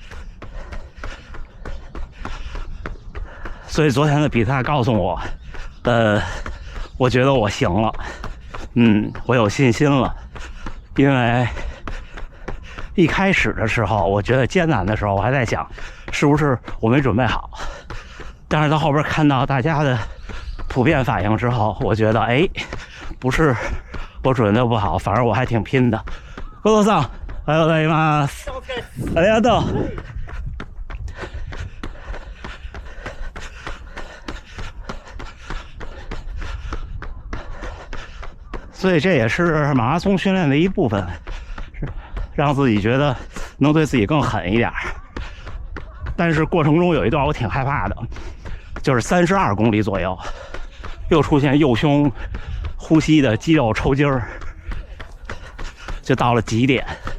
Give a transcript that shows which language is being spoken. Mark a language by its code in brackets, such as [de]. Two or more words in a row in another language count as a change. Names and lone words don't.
[zh] 所以昨天的比赛告诉我，我觉得我行了，我有信心了，因为一开始的时候，我觉得艰难的时候，我还在想，是不是我没准备好。但是到后边看到大家的普遍反应之后，我觉得，不是我准备的不好，反而我还挺拼的。工作上， [ja] おはようございます。ありがとう。 [zh] 所以这也是马拉松训练的一部分，是让自己觉得能对自己更狠一点。但是过程中有一段我挺害怕的，就是32公里左右，又出现右胸呼吸的肌肉抽筋儿，就到了极点。